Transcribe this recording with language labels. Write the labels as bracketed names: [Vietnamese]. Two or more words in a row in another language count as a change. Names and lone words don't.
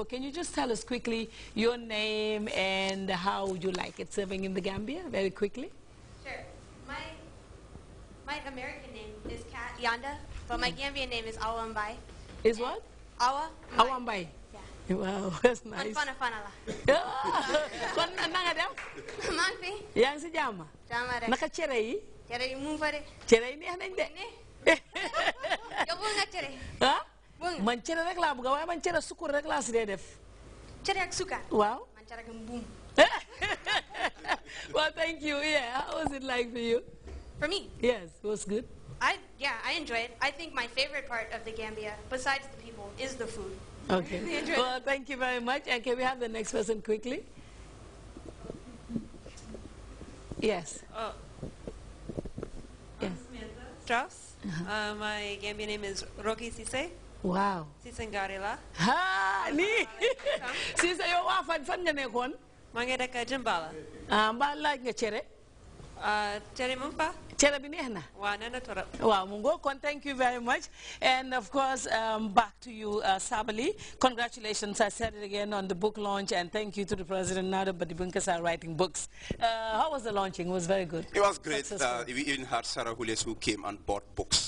[English] Can you just tell us quickly your name and how would you like it serving in the Gambia, very quickly? Sure. My American name is Kat Yanda, but my Gambian name is Awambai. Is what? Awambai. Yeah. Wow, that's nice. [Wolof] Fana la. Kon nanga dem? Man fi. Yang si jama? Jama rek. Naka cere yi? Cere yi mu fa de. Cere yi neex nañ de. Yow bu nga cere. Ah? Man cere rek laa bëgg waaye man cere sukur rek laa si dee def. Cere ak sukar. Waaw. Man cere ak mbuum. [English] Well, thank you. Yeah, how was it like for you? For me? Yes, it was good. I enjoy it. I think my favorite part of the Gambia, besides the people, is the food. Okay. Well, thank you very much. And can we have the next person quickly? Yes. Oh. Yes. Strauss. My Gambian name is Rocky Sise. Wow. Sise Ngarila. [Wolof] Ha! Ni! Sise, yo fan nga nekkoon? Maa ngi dëkk Jimbala. Mbaa laaj nga cere? Cere mu fa? Cere bi neex na? Waa nee na torop. [English] Wow, Mungo, thank you very much. And of course, back to you, Sabali. Congratulations, I said it again, on the book launch, and thank you to the President Nada Badibunkas writing books. How was the launching? It was very good. It was great. We even had Sarah Hules who came and bought books.